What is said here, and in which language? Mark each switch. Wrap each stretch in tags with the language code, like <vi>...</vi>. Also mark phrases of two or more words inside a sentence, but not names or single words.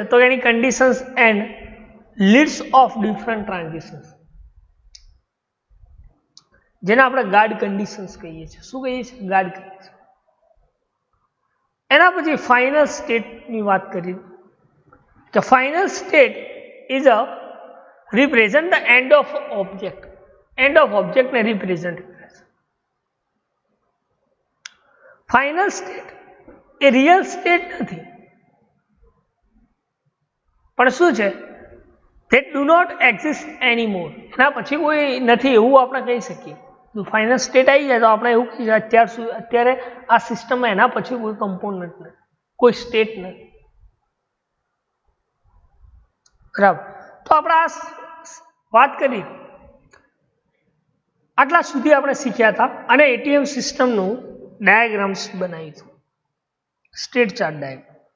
<gu>તો એની</gu> <en>conditions and leads of different transitions,</en> <gu>જેને આપણે</gu> <en>guard conditions</en> <gu>કહીએ છીએ. શું કહીએ છીએ?</gu> <en>guard conditions.</en> <gu>એના પછી ફાઇનલ સ્ટેટની વાત કરી કે</gu> <en>final state is a represent the end of object. End of object</en> <gu>ને represent કરે છે.</gu> <en>final state</en> <gu>એ</gu> <en>real state</en> <gu>નથી, પણ શું છે?</gu> <en>that do not exist anymore.</en> <gu>એના પછી કોઈ નથી એવું આપણે કહી શકીએ. જો</gu> <en>final state</en> <gu>આવી જાય તો આપણે એવું કહીએ અત્યારે આ સિસ્ટમમાં એના પછી કોઈ કમ્પોનન્ટ નથી, કોઈ સ્ટેટ નથી. બરાબર. તો આપણે આ વાત કરી, આટલા સુધી આપણે શીખ્યા હતા અને એટીએમ સિસ્ટમનું ડાયાગ્રામ્સ બનાવ્યું હતું,</gu> <en>state chart diagram.</en>